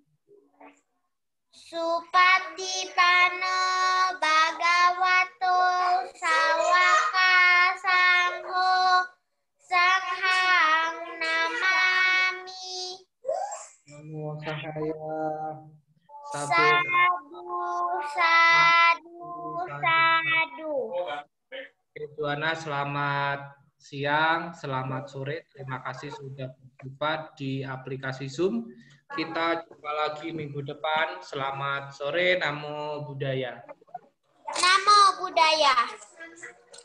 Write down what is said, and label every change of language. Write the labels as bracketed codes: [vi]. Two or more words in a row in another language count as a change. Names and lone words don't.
[pi] Supatipano Bhagavato Sawaka Sangho Sanghang Namami. Namo Sahaya. Sadu. [id] Joanna, selamat siang, selamat sore. Terima kasih sudah berjumpa di aplikasi Zoom. Kita jumpa lagi minggu depan. Selamat sore, [pi] Namo Buddhaya. Namo Buddhaya.